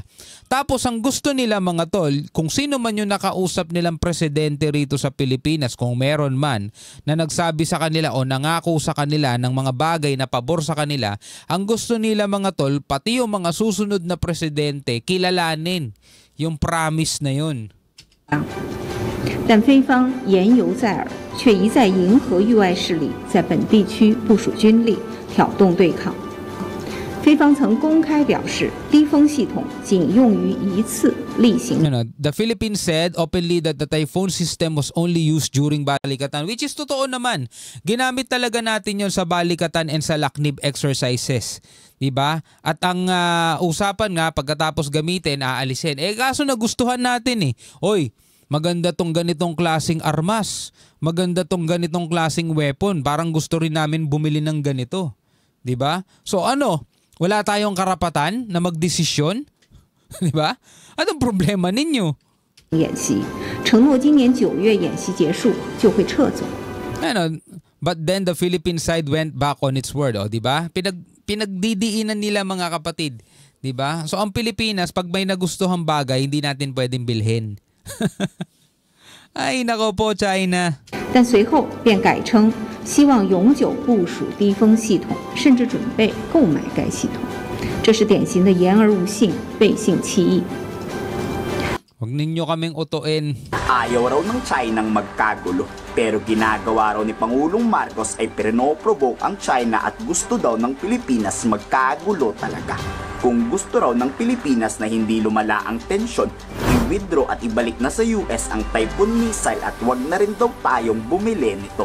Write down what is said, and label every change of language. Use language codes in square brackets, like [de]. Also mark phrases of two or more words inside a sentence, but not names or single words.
[tl] Tapos ang gusto nila mga tol, kung sino man yung nakausap nilang presidente rito sa Pilipinas, kung meron man na nagsabi sa kanila o nangako sa kanila ng mga bagay na pabor sa kanila, ang gusto nila mga tol, pati yung mga susunod na presidente, kilalanin yung promise na yun. [zh] 但菲方言犹在耳，却一再迎合域外势力在本地区部署军力，挑动对抗。菲方曾公开表示，低风系统仅用于一次例行。 [en] The Philippines said openly that the typhoon system was only used during balikatan, which is [tl] totoo naman. Ginamit talaga natin yon sa balikatan and sa laknib exercises. Diba? At ang usapan nga, pagkatapos gamitin, aalisin. Kaso nagustuhan natin eh. Oy, maganda tong ganitong klaseng armas. Maganda tong ganitong klaseng weapon. Parang gusto rin namin bumili ng ganito. Diba? So ano, wala tayong karapatan na magdesisyon? Diba? Anong problema ninyo? [zh] 演习承诺今年9月演习结束就会撤走。 [en] But then the Philippine side went back on its word, [tl] diba? Pinagdidiinan nila mga kapatid, diba? So ang Pilipinas, pag may nagustuhang bagay, hindi natin pwedeng bilhin. Ay, nako po, China. [zh] 但随后便改称希望永久部署低风系统，甚至准备购买该系统。这是典型的言而无信、背信弃义。 [tl] Huwag ninyo kaming utuin. Ayaw raw ng China ang magkagulo, pero ginagawa raw ni Pangulong Marcos ay pinoprovoke ang China at gusto daw ng Pilipinas magkagulo talaga. Kung gusto raw ng Pilipinas na hindi lumala ang tensyon, i-withdraw at ibalik na sa US ang Typhoon missile at wag na rin daw tayong bumili nito.